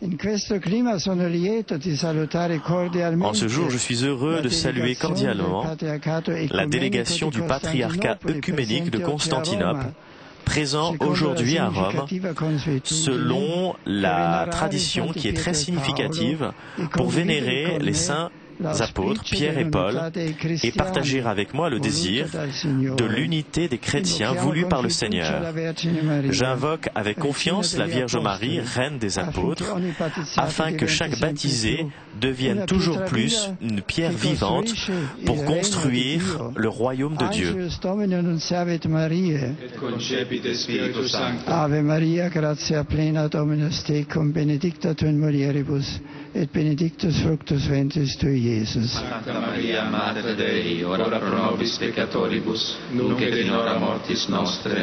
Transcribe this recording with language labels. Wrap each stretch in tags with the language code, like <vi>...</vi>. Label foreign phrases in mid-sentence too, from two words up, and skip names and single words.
<fr>En ce jour, je suis heureux de saluer cordialement la délégation du patriarcat œcuménique de Constantinople, présent aujourd'hui à Rome, selon la tradition qui est très significative pour vénérer les saints apôtres Pierre et Paul et partager avec moi le désir de l'unité des chrétiens voulue par le Seigneur. J'invoque avec confiance la Vierge Marie, Reine des apôtres, afin que chaque baptisé devienne toujours plus une pierre vivante pour construire le royaume de Dieu.</fr> <la>Ave Maria, gratia plena, Dominus tecum, benedicta tu in mulieribus, et benedictus fructus ventris tui, Iesus. Sancta Maria, Mater Dei, ora pro nobis peccatoribus, nunc et in hora mortis nostre.</la>